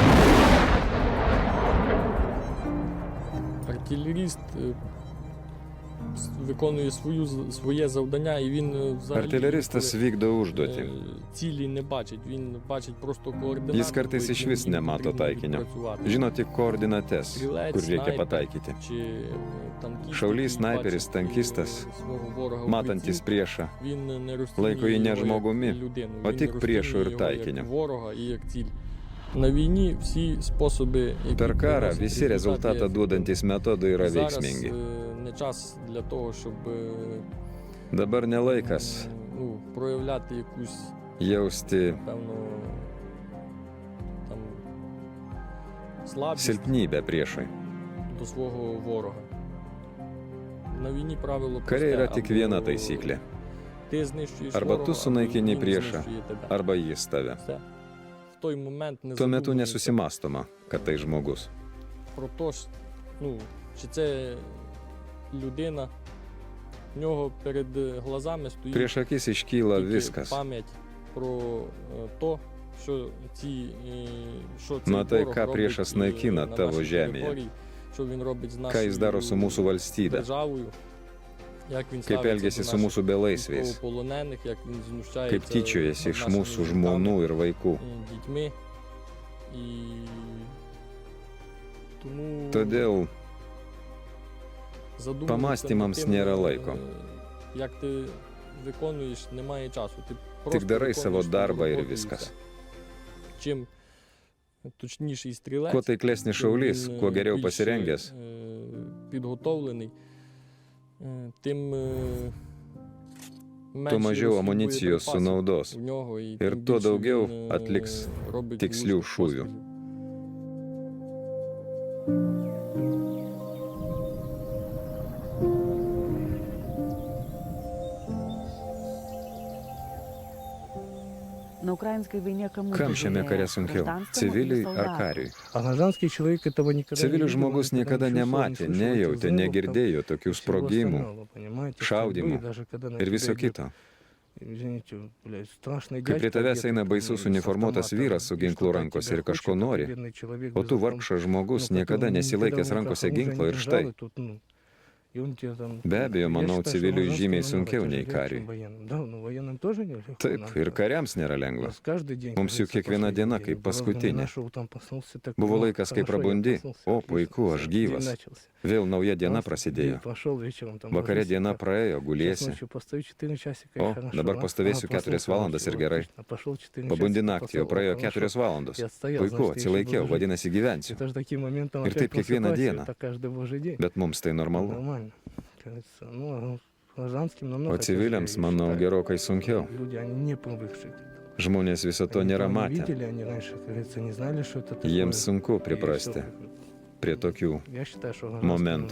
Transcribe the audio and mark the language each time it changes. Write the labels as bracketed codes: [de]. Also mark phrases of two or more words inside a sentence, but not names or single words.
[uk] Артиллерист виконує своє завдання, і він взагалі [lt] Artileristas vykdo užduotį. [uk] цілі не бачить. Він бачить просто координати. [lt] Jis kartais išvis nemato taikinio. Žino tik koordinates, kur reikia pataikyti. Šaulys, snaiperis, tankistas, matantis priešą, laiko jį ne žmogumi, o tik priešu ir taikiniu. [uk] На війні всі способи, які [lt] Per karą [uk] приносять [lt] visi [uk] результат, [lt] rezultatą duodantis metodai yra [uk] зараз [lt] veiksmingi. [uk] не час для того, щоб [lt] Dabar ne laikas [uk] проявляти якусь, [lt] jausti [uk] певно, там слабість [lt] silpnybę priešui. [uk] до свого ворога. На війні правило [lt] Kare yra [uk] просте, [lt] tik viena taisyklė. [uk] ти знищуєш [lt] Arba [uk] ворога, [lt] tu sunaikini [uk] він [lt] priešą, [uk] знищує тебе. [lt] arba jis tave. [uk] Все. В той момент не [lt] Tuo metu [uk] задумуєшся [lt] nesusimastoma, kad tai žmogus. [uk] про те, чи це людина, в нього [ru] перед глазами [uk] стоїть [lt] Prieš akis iškyla [uk] тільки [lt] viskas. [uk] пам'ять про то, що що цей [lt] Matai, [uk] ворог [lt] ką [uk] робить [lt] priešas naikina [uk] на [lt] tavo [uk] нашій [lt] žemėje. [uk] території, що він робить з [lt] Ką jis daro su mūsų valstybe, [uk] державою, як він [lt] kaip [uk] ставиться [lt] elgesi [uk] до [lt] su [uk] наших [lt] mūsų belaisviais, [uk] військовополонених, як він [lt] kaip [uk] знущається [lt] tyčiojasi [uk] над [lt] iš [uk] нашими [lt] mūsų [uk] жінками, [lt] žmonų ir vaikų. [uk] дітьми. І тому [lt] Todėl [uk] задумуватися [lt] pamąstymams [uk] над тим, [lt] nėra laiko. [uk] Як ти виконуєш, немає часу. Ти [lt] Tik [uk] просто [lt] darai savo [uk] виконуєш свою [lt] darbą ir [uk] роботу і [lt] viskas. [uk] все. Чим точніший стрілець, [lt] Kuo taiklesnis [uk] чим [lt] šaulys, [uk] він, [lt] kuo geriau [uk] більш, [lt] pasirengęs, [uk] підготовлений, тим [lt] tuo mažiau amunicijos sunaudos [uk] у нього і [lt] ir [uk] тим [lt] tuo [uk] більше [lt] daugiau [uk] він, [lt] atliks [uk] робить [lt] tikslių [uk] влучних [lt] šūvių. [uk] пострілів. [ru] На украинской войне кому [lt] Kam šiame kare sunkiau - civiliui ar kariui? [ru] А гражданский человек этого никогда [lt] Civilių [ru] не видел, [lt] žmogus [ru] никогда [lt] niekada [ru] не чувствовал, [lt] nematė, [ru] не слышал этих [lt] nejautė, [ru] взрывов, [lt] negirdėjo tokių [ru] и всего [lt] sprogimų [ru] остального, понимаете, [lt] šaudimų [ru] стрельбы, даже когда на [lt] ir [ru] тебя [lt] viso [ru] идет, [lt] kito. [ru] извините, блядь, страшный [lt] Kai prie [ru] дядька [lt] tavęs [ru] где-то [lt] eina [ru] там, [lt] baisus [ru] с [lt] uniformuotas [ru] автоматом, [lt] vyras su [ru] и [lt] ginklu [ru] что-то от [lt] rankose [ru] тебя [lt] ir kažko [ru] хочет, а [lt] nori, [ru] ты бедный человек [lt] o tu [ru] без [lt] vargšas žmogus, [ru] ну, [lt] niekada [ru] которому [lt] nesilaikęs [ru] никогда в [lt] rankose [ru] руках [lt] ginklo ir [ru] оружия не [lt] štai. [ru] держали, тут, ну, и он тебе там- [lt] Be abejo, [ru] Я [lt] manau, [ru] считаю, что [lt] civiliui [ru] гражданским [lt] žymiai [ru] намного [lt] sunkiau nei [ru] тяжелее, чем [lt] kariui. [ru] военным. Да, ну военным тоже нелегко. [lt] Taip, [ru] нам, [lt] ir [ru] да. [lt] kariams nėra [ru] У [lt] lengva. [ru] нас каждый день, [lt] Mums juk [ru] как говорится, [lt] kiekviena diena [ru] последний [lt] kaip [ru] день. Правда, [lt] paskutinė. [ru] нашел, там проснулся, так, [lt] Buvo [ru] ну, [lt] laikas, kai [ru] хорошо, я [lt] prabundi, [ru] проснулся, [lt] o [ru] отлично, [lt] puiku, aš [ru] всё, день [lt] gyvas. [ru] начался. [lt] Vėl nauja diena [ru] Просто [lt] prasidėjo. [ru] день пошел вечером, там, [lt] Vakare [ru] ложился, [lt] diena [ru] так. [lt] praėjo, [ru] Сейчас [lt] gulėsi. [ru] ночью постою 4 часика, и [lt] O, [ru] хорошо, [lt] dabar [ru] а? [lt] pastovėsiu [ru] Ага, [lt] 4 [ru] проснулся, [lt] valandas ir [ru] хорошо, [lt] gerai. [ru] отлично. Пошел 4 [lt] Pabundi [ru] часика, [lt] naktį, o [ru] посол, [lt] praėjo [ru] хорошо. [lt] 4 valandos. [ru] Я отстоял, [lt] Puiku, [ru] значит, я еще [lt] atsilaikiau, [ru] буду жить. [lt] vadinasi gyvensiu. [ru] Это же таким моментом [lt] Ir [ru] опять [lt] taip kiekvieną [ru] просыпайся, [lt] dieną. [ru] это каждый божий день. [lt] Bet mums tai normalu. [ru] Нормально. Кажется, ну, а гражданским намного [lt] O civiliams, [ru] тяжелее, [lt] manau, [ru] я считаю. [lt] gerokai sunkiau. [ru] Люди, они не привыкшие к этому. [lt] Žmonės viso to [ru] Они [lt] nėra [ru] того не [lt] matę. [ru] видели, они раньше, как говорится, не знали, что это такое. [lt] Jiems sunku [ru] И [lt] priprasti [ru] всё. [lt] prie tokių. [ru] Я считаю, что моменту.